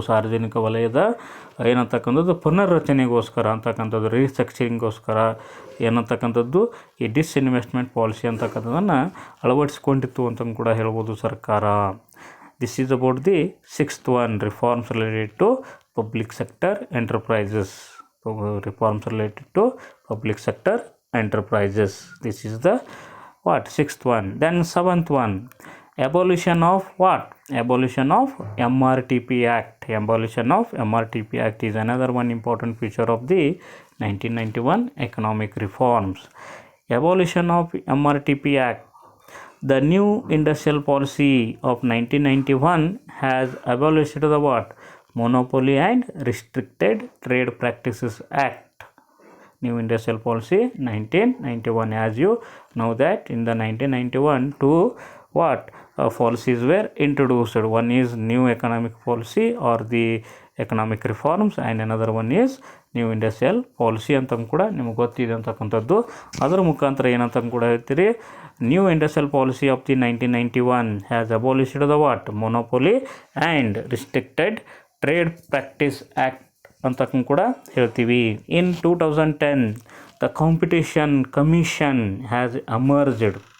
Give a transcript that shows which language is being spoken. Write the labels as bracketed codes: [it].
[kn] ಸಾರ್ವಜನಿಕ ವಲಯದ ಏನಂತಕ್ಕಂಥದ್ದು ಪುನರ್ರಚನೆಗೋಸ್ಕರ ಅಂತಕ್ಕಂಥದ್ದು, ರೀಸ್ಟ್ರಕ್ಚರಿಂಗೋಸ್ಕರ ಏನಂತಕ್ಕಂಥದ್ದು ಈ ಡಿಸ್ಇನ್ವೆಸ್ಟ್ಮೆಂಟ್ ಪಾಲಿಸಿ ಅಂತಕ್ಕಂಥದ್ದನ್ನು ಅಳವಡಿಸ್ಕೊಂಡಿತ್ತು ಅಂತ ಕೂಡ ಹೇಳ್ಬೋದು ಸರ್ಕಾರ. [en] This is about the sixth one, reforms related to public sector enterprises. reforms related to public sector enterprises. This is the what, sixth one. Then seventh one, abolition of what? Abolition of MRTP Act. Abolition of MRTP Act is another one important feature of the 1991 economic reforms. Abolition of MRTP Act. The new industrial policy of 1991 has abolished the what? Monopoly and Restricted Trade Practices Act. New industrial policy 1991. As you know that in the 1991 two what policies were introduced. One is new economic policy or the economic reforms, and another one is new industrial policy [kn] ಅಂತ ಕೂಡ ನಿಮಗೆ ಗೊತ್ತಿದೆ ಅಂತಕ್ಕಂಥದ್ದು. ಅದರ ಮುಖಾಂತರ ಏನಂತ ಕೂಡ ಹೇಳ್ತೀರಿ, [en] New industrial policy of the 1991 has abolished the what? Monopoly and restricted trade practice act [kn] ಅಂತ ಕೂಡ ಹೇಳ್ತೀವಿ. [en] In 2010 the competition commission has emerged.